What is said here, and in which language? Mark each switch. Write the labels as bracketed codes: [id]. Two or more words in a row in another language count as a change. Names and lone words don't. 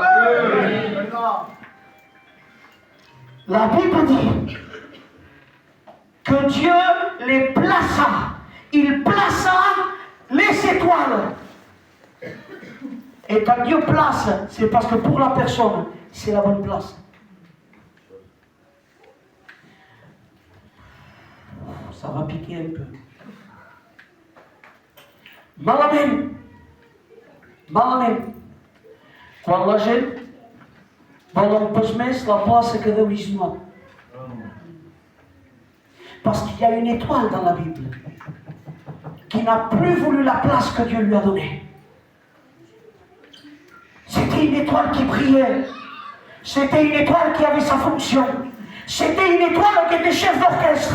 [fr] La Bible dit que Dieu les plaça. Il plaça les étoiles. Et quand Dieu place, c'est parce que pour la personne, c'est la bonne place. Ça va piquer un peu. [ca] Malament. Quan la gent vol un pas més la plaça que Déu li donat. [fr] Parce qu'il y a une étoile dans la Bible qui n'a plus voulu la place que Dieu lui a donnée. C'était une étoile qui brillait. C'était une étoile qui avait sa fonction. C'était une étoile qui était chef d'orchestre.